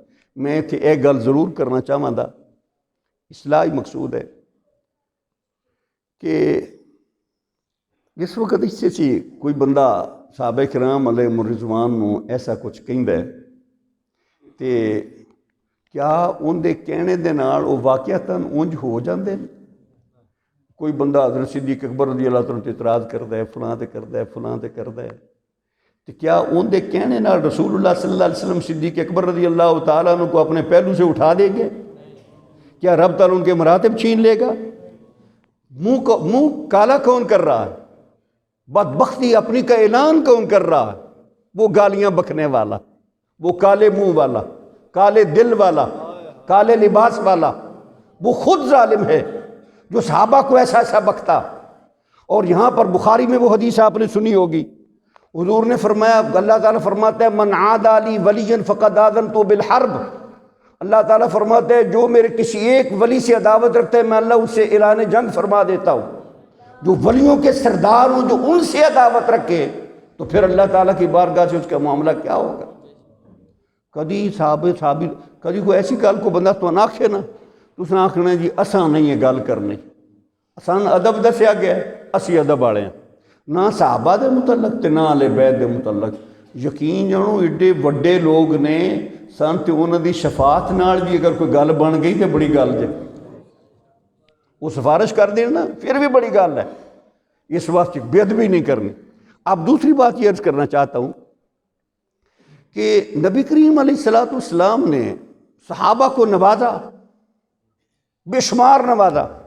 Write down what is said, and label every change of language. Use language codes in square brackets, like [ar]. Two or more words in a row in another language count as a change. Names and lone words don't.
[pa] میں تھے ایک گل ضرور کرنا چاہاں دا، اصلاحی مقصود ہے کہ اس وقت اس سے کوئی بندہ صحابہ کرام علیہم الرضوان نو ایسا کچھ کہندا ہے تے کیا ان دے کہنے دے نال وہ واقعتاً اونج ہو جاندے ہیں؟ کوئی بندہ حضرت صدیق اکبر رضی اللہ عنہ تے اعتراض کردا ہے، فلاں تے کردا ہے، فلاں تے کردا ہے، تو کیا ان دے کہنے نال رسول اللہ صلی اللہ علیہ وسلم صدیق اکبر رضی اللہ تعالیٰ عنہ [ur] کو اپنے پہلو سے اٹھا دیں گے؟ کیا رب تعالیٰ ان کے مراتب چھین لے گا؟ منہ کالا کون کر رہا ہے؟ بدبختی اپنی کا اعلان کون کر رہا ہے؟ وہ گالیاں بکنے والا، وہ کالے منہ والا، کالے دل والا، کالے لباس والا، وہ خود ظالم ہے جو صحابہ کو ایسا ایسا بکتا۔ اور یہاں پر بخاری میں وہ حدیث آپ نے سنی ہوگی، حضور نے فرمایا، اللہ تعالیٰ فرماتا ہے [ar] من عادى لي وليا فقد آذنته بالحرب، [ur] اللہ تعالیٰ فرماتے ہیں جو میرے کسی ایک ولی سے عداوت رکھتا ہے میں اللہ اس سے اعلان جنگ فرما دیتا ہوں۔ جو ولیوں کے سردار ہوں جو ان سے عداوت رکھے تو پھر اللہ تعالیٰ کی بارگاہ سے اس کا معاملہ کیا ہوگا؟ [pa] کدی صحابی کدی کوئی ایسی گل کو بندہ تو نہ آکھے نا، تو اس نے آکھنا جی اساں نہیں یہ گل کرنی، اساں ادب دسیا گیا ہے، اسی ادب والے ہیں، نہ صحابہ دے متعلق تے نہ اہل بیت دے متعلق۔ یقین جانو ایڈے وڈے لوگ نے سن تے انہاں دی شفاعت نال بھی اگر کوئی گل بن گئی تے بڑی گل جے، وہ سفارش کر دین نا پھر بھی بڑی گل ہے، اس واسطے بے ادبی نہیں کرنی۔ [ur] اب دوسری بات یہ عرض کرنا چاہتا ہوں کہ نبی کریم علیہ السلام نے صحابہ کو نوازا، بے شمار نوازا۔